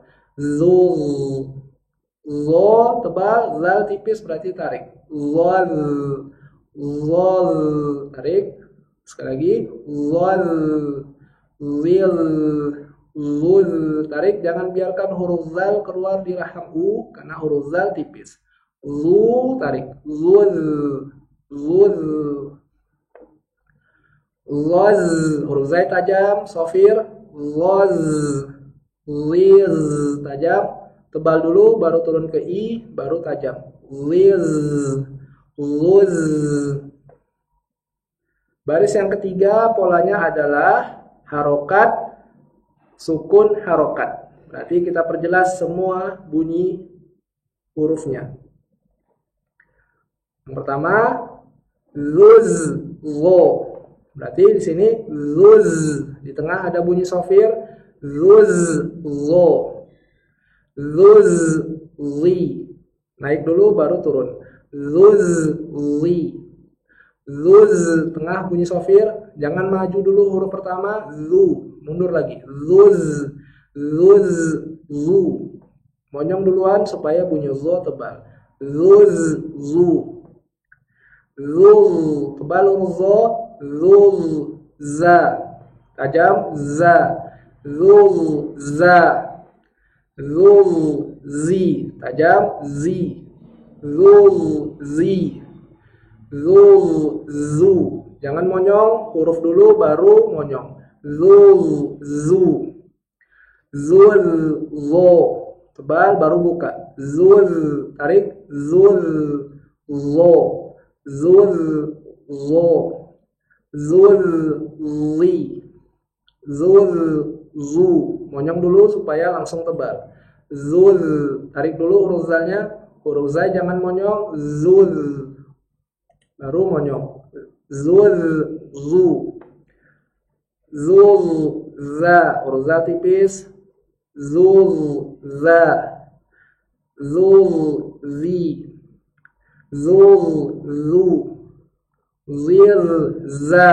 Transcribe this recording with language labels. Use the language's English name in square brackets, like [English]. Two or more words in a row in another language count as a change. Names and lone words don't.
[Indonesian] Zul, zo tebal, zal tipis berarti tarik. Zol, zol, tarik. Sekali lagi, zol, zil, zul, tarik. Jangan biarkan huruf zal keluar di rahang u, karena huruf zal tipis. Zu, tarik. Zul, zul, loz, huruf zai tajam, sofir. Loz, liz, tajam, tebal dulu, baru turun ke i, baru tajam. Liz, luz. Baris yang ketiga polanya adalah harokat, sukun, harokat. Berarti kita perjelas semua bunyi hurufnya. Yang pertama, luz, lo. Berarti di sini luz, di tengah ada bunyi sofir. Luz, lo. Luz, li. Naik dulu baru turun. Luz, li. Luz, tengah bunyi sofir. Jangan maju dulu huruf pertama. Lu, mundur lagi. Luz, luz, lu. Monyong duluan supaya bunyi zo tebal. Luz, zu. Luz, tebal huruf zo. Luz, za, tajam, za. Luz, za. Luz, zi, tajam, zi. Luz, zi. Luz, zu. Jangan monyong, huruf dulu baru monyong. Luz, zu. Zul, zo. Tebal baru buka. Zul, tarik. Zul, zo. Zul, zo. Zul, li. Zul, zu. Monyong dulu supaya langsung tebal. Zul, tarik dulu huruf zalnya. Huruf zai jangan monyong. Zul, baru monyong. Zul, zu. Zul, za. Huruf za tipis. Zul, za. Zul, zi. Zul, zu. Zil, za.